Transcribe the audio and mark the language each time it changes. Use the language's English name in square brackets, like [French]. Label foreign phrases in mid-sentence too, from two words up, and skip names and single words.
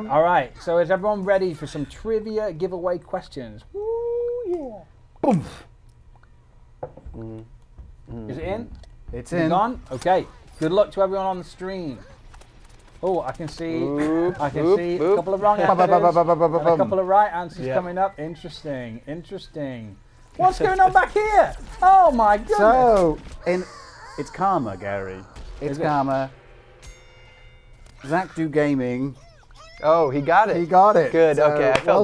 [English] All right, so is everyone ready for some trivia giveaway questions? Woo, yeah. Boom. Is it in? It's Is it in. on? Okay. Good luck to everyone on the stream. Oh, I can see. Boop, I can boop, see boop. a couple of wrong Ba, ba, answers ba, ba, ba, ba, ba, and a bum. couple of right answers Yeah. coming up. Interesting. Interesting. What's going on back here? Oh my goodness. So, it's karma, Gary. It's Is it? karma. Zach Do Gaming. Oh, he got it. He got it. Good. So, Okay, I felt